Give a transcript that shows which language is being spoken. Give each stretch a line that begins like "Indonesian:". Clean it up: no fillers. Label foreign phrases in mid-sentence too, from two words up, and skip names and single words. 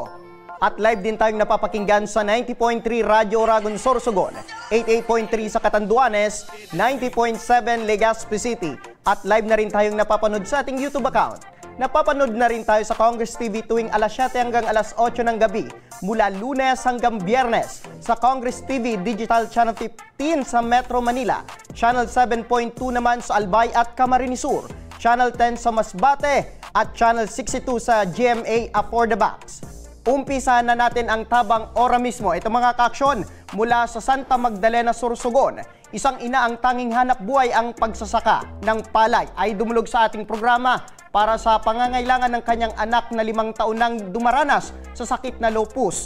Filipino: At live din tayong napapakinggan sa 90.3 Radyo Oragon Sorsogon, 88.3 sa Catanduanes, 90.7 Legazpi City. At live na rin tayong napapanood sa ating YouTube account. Napapanood na rin tayo sa Congress TV tuwing alas 7 hanggang alas 8 ng gabi, mula Lunes hanggang Biyernes sa Congress TV Digital Channel 15 sa Metro Manila, Channel 7.2 naman sa Albay at Camarines Sur, Channel 10 sa Masbate at Channel 62 sa GMA For the Box. Umpisa na natin ang tabang ora mismo. Ito mga ka-aksyon, mula sa Santa Magdalena, Sorsogon, isang ina ang tanging hanap buhay ang pagsasaka ng palay ay dumulog sa ating programa para sa pangangailangan ng kanyang anak na 5 taon nang dumaranas sa sakit na lupus.